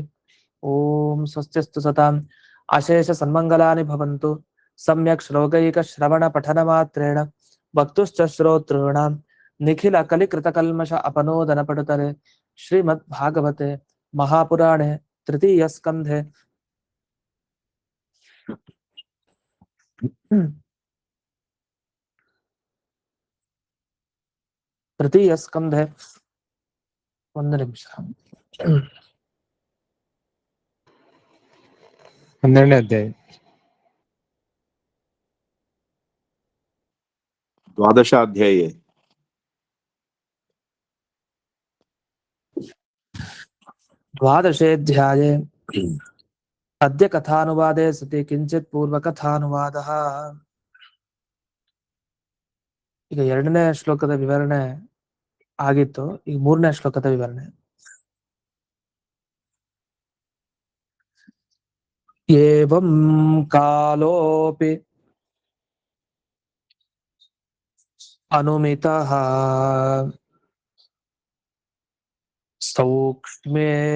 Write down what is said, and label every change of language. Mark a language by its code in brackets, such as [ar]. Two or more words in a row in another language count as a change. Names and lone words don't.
[sa] ओम स्वस्तिस्तु सताम् अशेष सन्मंगलानि भवन्तु सम्यक् श्लोकैकश्रवण पठन मात्रेण वक्तुश्च श्रोतॄणां निखिल कलिकृतकल्मष अपनोदन पटुतरे श्रीमद्भागवते महापुराणे तृतीय स्कंधे तृतीय स्कंधे [kn] ಒಂದು ನಿಮಿಷ 12ನೇ ಅಧ್ಯಾಯ [sa] द्वादशाध्याये द्वादशेऽध्याये अद्य कथानुवादे सति किंचित् पूर्वकथानुवादः। [kn] ಈಗ ಎರಡನೇ ಶ್ಲೋಕದ ವಿವರಣೆ ಆಗಿತ್ತು, ಈಗ ಮೂರನೇ ಶ್ಲೋಕದ ವಿವರಣೆ. [sa] ಏವಂ ಕಾಲೋಪಿ ಅನುಮಿತಃ ಸೌಕ್ಷ್ಮ್ಯೇ